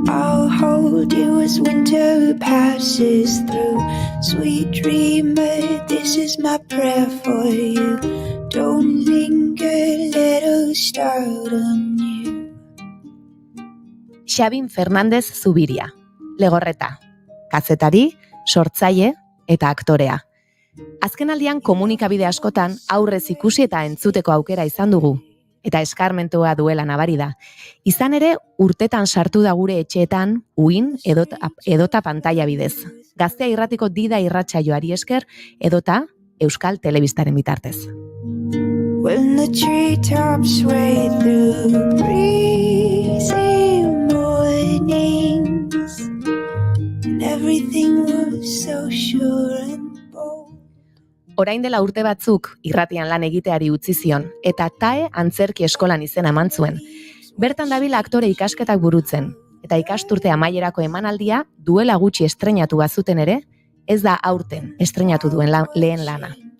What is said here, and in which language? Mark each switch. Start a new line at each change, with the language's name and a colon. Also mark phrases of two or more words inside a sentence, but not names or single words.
English: I'll hold you as winter passes through. Sweet dreamer, this is my prayer for you. Don't linger, let us start anew.
Basque: Xabin Fernández Zubiria, Legorreta, kazetari, sortzaile eta aktorea. Azkenaldian komunikabide askotan aurrez ikusi eta entzuteko aukera izan dugu, eta eskarmentua duela nabari da. Izan ere, urtetan sartu da gure etxeetan, uin edota pantaila bidez. Gaztea Irratiko Dida irratsaioari esker, edota Euskal Telebistaren bitartez.
English: When the treetops sway through breezy mornings and everything was so sure and
Basque: Orain dela urte batzuk irratian lan egiteari utzi zion, eta TAE antzerki eskolan izena eman zuen. Bertan dabil aktore ikasketak burutzen, eta ikasturte amaierako emanaldia duela gutxi estreinatu bazuten ere, ez da aurten estreinatu duen lehen lana.